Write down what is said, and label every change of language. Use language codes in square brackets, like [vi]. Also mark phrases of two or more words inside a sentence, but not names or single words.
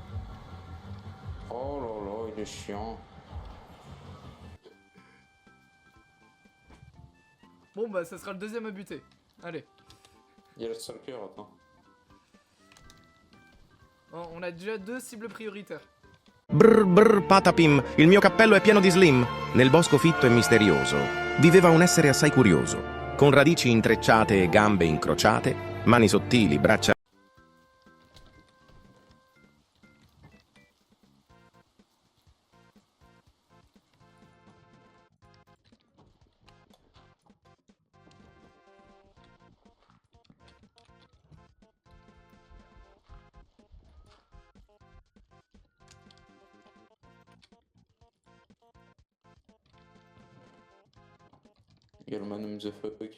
[fr] Oh là là, il est chiant. Bon bah ça sera le deuxième à buter. Allez. Il y a le stalker, attends. Oh, on a déjà 2 cibles prioritaires. [it] Brr brr patapim, il mio cappello è pieno di slim. Nel bosco fitto e misterioso viveva un essere assai curioso, con radici intrecciate e gambe incrociate, mani sottili, braccia... [fr] Il y a le Manum the Fuck.